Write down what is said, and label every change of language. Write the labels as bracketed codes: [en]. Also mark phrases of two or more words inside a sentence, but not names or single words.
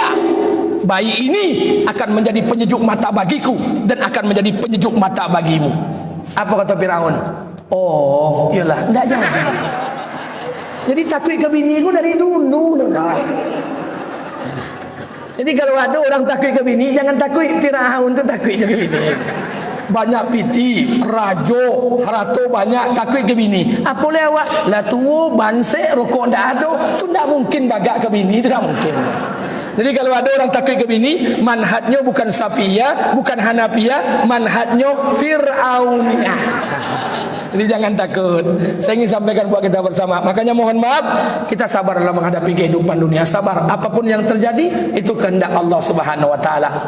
[id] Bayi ini akan menjadi penyejuk mata bagiku dan akan menjadi penyejuk mata bagimu. Apa kata Firaun? Oh, iyalah, enggak jadi. Jadi takut ke bini ku dari dulu. Jadi kalau ada orang takut ke bini, jangan takut Firaun tu takut ke bini. [min] Banyak piti, rajo, harato banyak takut ke bini. Apa boleh awak? Lah tua, bansek, rokok ndak ada. Tu ndak mungkin bagak ke bini, tu ndak mungkin. [id] Jadi kalau ada orang takut ke bini, manhajnya bukan Safiyah, bukan Hanafiyah, manhajnya Fir'auniyah. Jadi jangan takut. Saya ingin sampaikan buat kita bersama. Makanya mohon maaf, kita sabar dalam menghadapi kehidupan dunia. Sabar, apapun yang terjadi itu kehendak Allah Subhanahu Wa Taala.